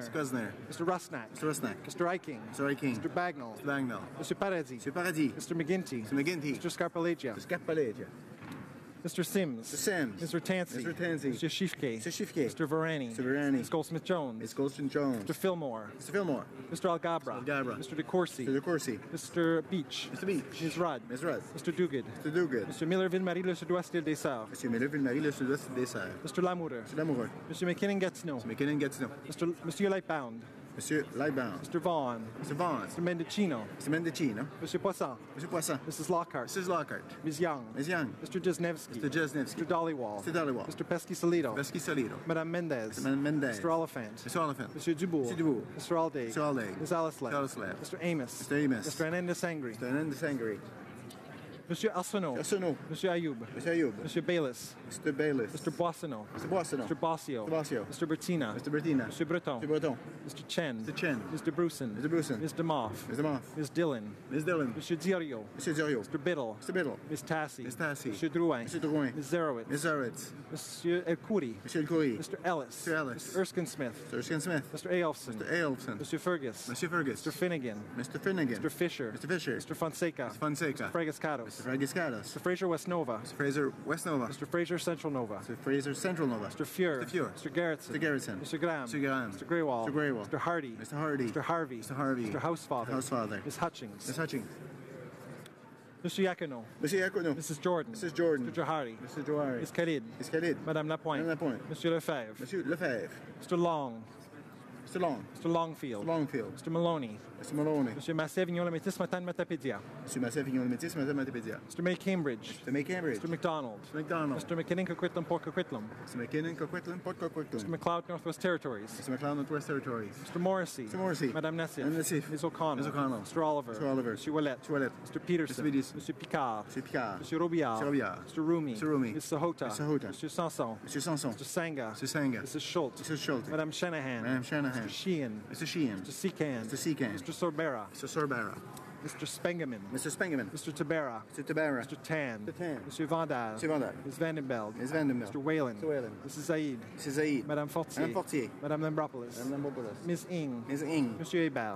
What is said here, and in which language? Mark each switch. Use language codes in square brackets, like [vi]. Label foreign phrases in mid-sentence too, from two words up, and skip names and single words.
[en] Wisner. Mr. Rusnak. Mr. Rusnak. Mr. Eiking. Mr. Eiking. Mr. Bagnall. Mr. Bagnall. Mr. Paradis. Mr. Paradis. Mr. McGinty. Mr. McGinty. Mr. Scarpalegia. Mr. Scarpalegia. Mr. Sims. Mr. Sims. Mr. Tansey. Mr. Tansey. Mr. Shifke. Mr. Shifke. Mr. Varani. Mr. Varani. Ms. Goldsmith-Jones. Ms. Goldsmith-Jones. Mr. Fillmore. Mr. Fillmore. Mr. Algabra. Algabra. Mr. DeCourcy. Mr. DeCourcy. Mr. Beach. Mr. Beach. Ms. Rudd. Ms. Rudd. Mr. Duguid. Mr. Duguid. Mr. Miller-Ville-Marie, le sud-ouest île des Sœurs. Mr. Miller-Ville-Marie, le sud-ouest des Sœurs. Mr. Lamoureux. Mr. Lamoureux. Mr. McKinnon-Gatineau. Mr. McKinnon-Gatineau. Monsieur Lightbound. Monsieur Lightbound. Mr. Vaughan. Mr. Vaughan. Mr. Mendocino. Mr. Mendocino. Mr. Poisson. Mr. Poisson. Mrs. Lockhart. Mrs. Lockhart. Ms. Young. Ms. Young. Mr. Jesnevsky. Mr. Jesnevsky. Mr. Dollywall. Mr. Dollywall. Mr. Pesky-Solido. Pesky-Solido. Madame Mendez. Madame Mendez. Mr. Oliphant. Mr. Oliphant. Monsieur Dubourg. Mr. Dubourg. Mr. Alday. Mr. Alday. Ms. Alisley. Alisley. Mr. Amos. Mr. Amos. Mr. Ananda-Sangri. Mr. Ananda-Sangri. Monsieur Arsenault. Arsenault. Monsieur Ayoub. Mr. Ayoub. Monsieur Bayliss. Mr. Bayliss. Mr. Boissonneau. Mr. Boissonneau. Mr. Bossio. Mr. Bossio. Mr. Bertina. Mr. Bertina. Monsieur Breton. Mr. Breton. Mr. Chen. Mr. Chen. Mr. Bruson. Mr. Bruson. Ms. DeMoff. Ms. DeMoff. Ms. Dillon. Ms. Dillon. Monsieur Diorio. Monsieur Diorio. Mr. Biddle. Mr. Biddle. Ms. Tassie. Ms. Tassie. Monsieur Drouin. Monsieur Drouin. Ms. Zerowitz. Ms. Zerowitz. Monsieur El Khoury. Monsieur El Khoury. Mr. Ellis. Mr. Ellis. Mr. Erskine Smith. Mr. Erskine Smith. Mr. Aelfson. Mr. Aelfson. Monsieur Fergus. Monsieur Fergus. Mr. Finnegan. Mr. Finnegan. Mr. Fisher. Mr. Fisher. Mr. Fonseca. Mr. Fonseca. Mr. Fragascados. Mr. Fragascados. Mr. Fraser West Nova. Mr. Fraser West Nova. Mr. Fraser Central Nova. Mr. Fraser Central Nova. Mr. Fuhr. Mr. Fuhr. Mr. Garrettson. Mr. Garrettson. Mr. Graham. Mr. Graham. Mr. Greywall. Mr. Greywall. Mr. Hardy. Mr. Hardy. Mr. Harvey. Mr. Harvey. Mr. Housefather. Housefather. Ms. Hutchings. Ms. Hutchings. Mr. Yacono. Mr. Yacono. Mrs. Jordan. Mrs. Jordan. Mr. Johari. Mr. Johari. Ms. Khalid. Ms. Khalid. Madame Lapointe. Madame Lapointe. Monsieur Lefebvre. Monsieur Lefebvre. Mr. Long. Mr. Long. Mr. Longfield. Mr. Longfield. Mr. Maloney. Mr. Maloney. Monsieur Massé-Vignon Lamétis Matan Matapédia. Monsieur Massé-Vignon Lamétis Matan Matapédia. Mr. May Cambridge. Mr. May Cambridge. Mr. McDonald. Mr. McDonald. Mr. McKinnon Coquitlam Port Coquitlam. Mr. McKinnon Coquitlam Port Coquitlam. Mr. McLeod Northwest Territories. Mr. McLeod Northwest Territories. Mr. Morrissey. Mr. Morrissey. Madame Nassif. Madame Nassif. Ms. O'Connell. Ms. O'Connell. Mr. Oliver. Mr. Oliver. Mr. Ouellette. Mr. Ouellette. Mr. Peterson. Mr. Peterson. Mr. Picard. Mr. Picard. Mr. Robillard. Mr. Robillard. Mr. Rumi. Mr. Rumi. Mr. Sahota. Mr. Sahota. Mr. Sanson. Mr. Sanson. Mr. Sanga. Mr. Sanga. Mrs. Schultz. Mrs. Schultz. Madame Shanahan. Madame Shanahan. Mr. Sheehan. Mr. Sheehan. Mr. Secan. Mr. Secan. Mr. Sorbera. Mr. Sorbera. Mr. Spengeman. Mr. Spengeman. Mr. Tabera. Mr. Tabera. Mr. Tan. Mr. Tan. Mr. Vandal. Mr. Vandal. Ms. Vandenberg. Ms. Vandenberg. Mr. Whalen. Mr. Whalen. Mrs. Zaid. Mrs. Zaid. Madame Fortier. Madame Fortier. Madame Lambropoulos. Madame Lambropoulos. Ms. Ing. Ms. Ing. Monsieur Hébert.